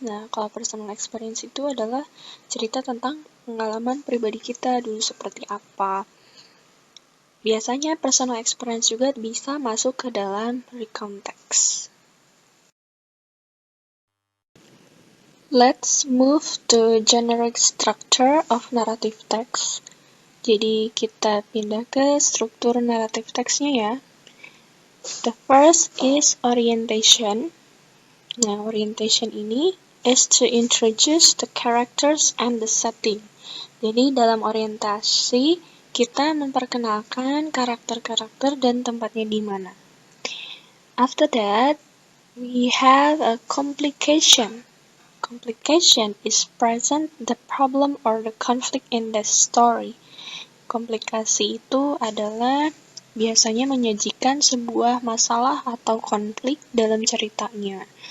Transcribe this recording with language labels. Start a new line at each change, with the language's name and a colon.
Indonesian: Nah, kalau personal experience itu adalah cerita tentang pengalaman pribadi kita dulu seperti apa. Biasanya personal experience juga bisa masuk ke dalam recount text.
English: Let's move to generic structure of narrative text.
Indonesian: Jadi kita pindah ke struktur narrative text-nya ya.
English: The first is orientation.
Indonesian: Nah,
English: orientation
Indonesian: ini
English: is to introduce the characters and the setting.
Indonesian: Jadi dalam orientasi kita memperkenalkan karakter-karakter dan tempatnya di mana.
English: After that, we have a complication. Complication is present the problem or the conflict in the story.
Indonesian: Komplikasi itu adalah biasanya menyajikan sebuah masalah atau konflik dalam ceritanya.